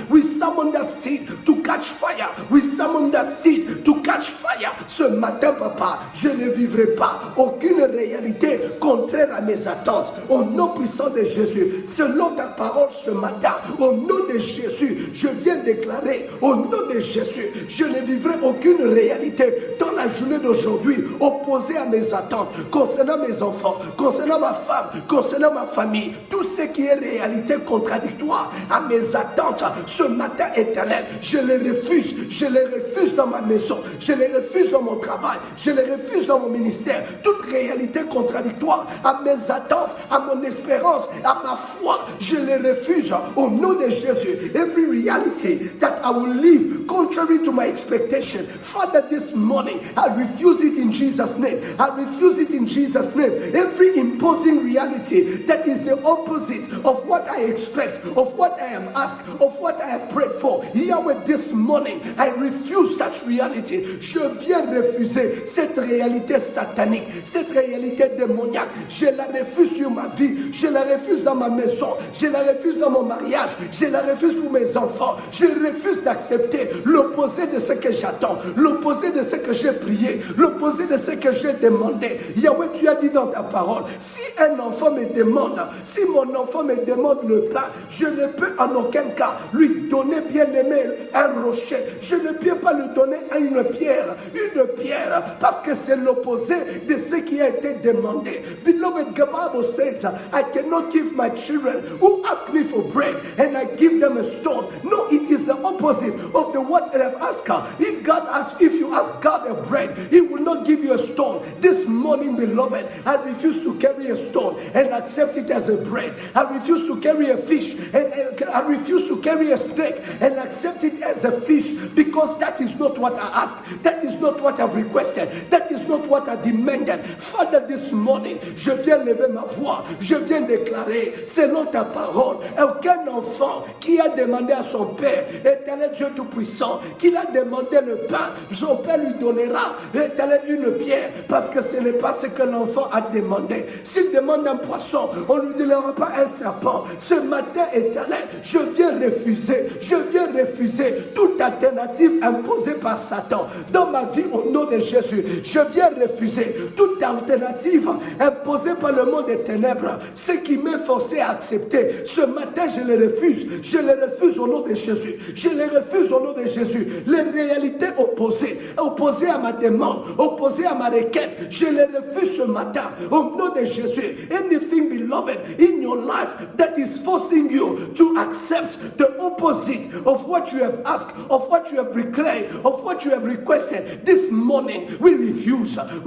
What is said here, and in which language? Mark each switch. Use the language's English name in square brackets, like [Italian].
[English] We summon that seed to catch fire. We summon that seed to catch fire. [French] Ce matin, papa, je ne vivrai pas aucune réalité contraire à mes attentes. Au nom puissant de Jésus, selon ta parole ce matin, au nom de Jésus, je viens déclarer, au nom de Jésus, je ne vivrai aucune réalité dans la journée d'aujourd'hui opposée à mes attentes, concernant mes enfants, concernant ma femme, concernant ma famille. Tout ce qui est réalité contradictoire à mes attentes ce matin, éternel, je les refuse dans ma maison, je les refuse dans mon travail, je les refuse dans mon ministère. Toute réalité contradictoire à mes attentes, à mon espérance, à ma foi, je les refuse au nom de Jésus. [English] Every reality that I will live contrary to my expectation, Father, this morning I refuse it in Jesus' name. I refuse it in Jesus' name. Every imposing reality that is the opposite of what I expect, of what I have asked, of what I have prayed for, Yahweh, this morning I refuse such reality. [French] Je viens refuser cette réalité satanique, cette réalité démoniaque. Je la refuse sur ma vie, je la refuse dans ma maison, je la refuse dans mon mariage, je la refuse pour mes enfants. Je refuse d'accepter l'opposé de ce que j'attends, l'opposé de ce que j'ai prié, l'opposé de ce que j'ai demandé. Yahweh, tu as dit dans ta parole, si un enfant me demande, si mon enfant me demande le pain, je ne peux en aucun cas lui donner, bien aimé, un rocher. Je ne peux pas lui donner une pierre, parce que c'est l'opposé de ce qui a été demandé. [English] Beloved, the Bible says, I cannot give my children who ask me for bread and I give them a stone. No, it is the opposite of the what they have asked. If you ask God a bread, He will not give you a stone. This morning, beloved, I refuse to carry a stone and accept it as a bread. I refuse to carry a fish and I refuse to carry a snake and accept it as a fish, because that is not what I asked. That is not what I've requested. That is not what I demanded. Father, this morning, [French] je viens lever ma voix. Je viens déclarer, selon ta parole, aucun enfant qui a demandé à son Père, Éternel Dieu Tout-Puissant, qu'il a demandé le pain, son Père lui donnera, Éternel, une pierre, parce que ce n'est pas ce que l'enfant a demandé. S'il demande un poisson, on ne lui donnera pas un serpent. Ce matin, Éternel, je viens refuser toute alternative imposée par Satan dans ma vie au nom de Jésus. Je viens refuser toute alternative imposée par le monde des ténèbres, ce qui m'est forcé à accepter. Ce matin, je les refuse au nom de Jésus. Je les refuse au nom de Jésus. Les réalités opposées à ma demande, opposées à ma requête, je les refuse ce matin au nom de Jésus. [English] Anything, beloved, in your life that is forcing you to accept the opposite of what you have asked, of what you have declared, of what you have requested, this morning we refuse.